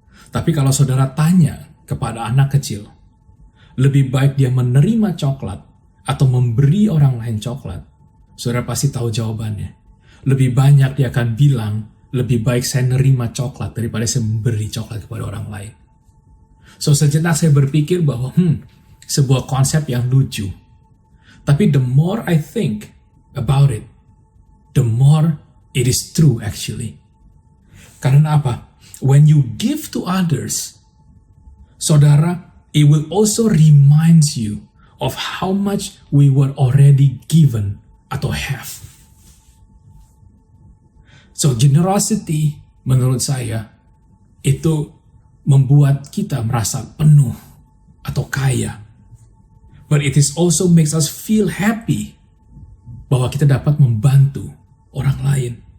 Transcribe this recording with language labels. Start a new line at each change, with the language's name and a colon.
Indonesian: Tapi kalau saudara tanya kepada anak kecil, lebih baik dia menerima coklat atau memberi orang lain coklat, saudara pasti tahu jawabannya. Lebih banyak dia akan bilang, lebih baik saya nerima coklat daripada saya memberi coklat kepada orang lain. So sejenak saya berpikir bahwa sebuah konsep yang lucu. Tapi
English: the more I think about it, the more it is true actually.
Indonesian: Karena apa?
English: When you give to others,
Indonesian: saudara,
English: it will also reminds you of how much we were already given
Indonesian: atau
English: have.
Indonesian: So generosity menurut saya itu membuat kita merasa penuh atau kaya.
English: But it is also makes us feel happy
Indonesian: bahwa kita dapat membantu orang lain.